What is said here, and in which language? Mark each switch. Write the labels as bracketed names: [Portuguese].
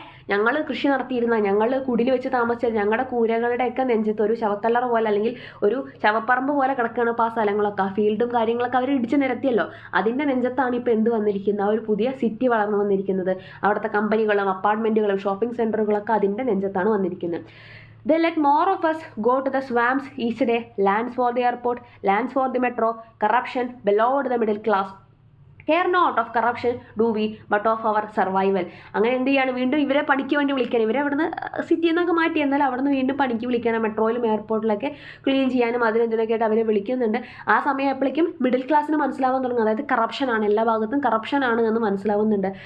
[Malayalam] ഞങ്ങൾ കൃഷി നടത്തിയിരുന്ന, ഞങ്ങൾ കുടിൽ വെച്ച് താമസിച്ച ഞങ്ങളുടെ കൂരകളുടെയൊക്കെ നെഞ്ചത്ത് ഒരു ശവക്കല്ലറ പോലെ, അല്ലെങ്കിൽ ഒരു ശവപ്പറമ്പ് പോലെ കിടക്കുകയാണ് ഇപ്പോൾ ആ സ്ഥലങ്ങളൊക്കെ. ആ ഫീൽഡും കാര്യങ്ങളൊക്കെ അവർ ഇടിച്ച് നിരത്തിയല്ലോ, അതിൻ്റെ നെഞ്ചത്താണ് ഇപ്പോൾ എന്ത് വന്നിരിക്കുന്നത്, ആ ഒരു പുതിയ സിറ്റി വളർന്നു വന്നിരിക്കുന്നത്. അവിടുത്തെ കമ്പനികളും അപ്പാർട്ട്മെൻറ്റുകളും ഷോപ്പിംഗ് സെൻറ്ററുകളൊക്കെ അതിൻ്റെ നെഞ്ചത്താണ് വന്നിരിക്കുന്നത്. [English] They let more of us go to the swamps each day, lands for the airport, lands for the metro, corruption beloved the middle class. Care not of corruption do we but of our survival. [Malayalam] അങ്ങനെ എന്ത് ചെയ്യാണ്, വീണ്ടും ഇവരെ പണിക്ക് വേണ്ടി വിളിക്കണം. ഇവരെ അവിടുന്ന് സിറ്റിയിൽ നിന്നൊക്കെ മാറ്റി, എന്നാൽ അവിടുന്ന് വീണ്ടും പണിക്ക് വിളിക്കണം. മെട്രോയിലും എയർപോർട്ടിലൊക്കെ ക്ലീൻ ചെയ്യാനും അതിനെന്തിനൊക്കെ ആയിട്ട് അവരെ വിളിക്കുന്നുണ്ട്. ആ സമയം എപ്പോഴേക്കും മിഡിൽ ക്ലാസ്സിന് മനസ്സിലാവാൻ തുടങ്ങും, അതായത് കറപ്ഷനാണ്, എല്ലാ ഭാഗത്തും കറപ്ഷനാണ് എന്ന് മനസ്സിലാവുന്നുണ്ട്.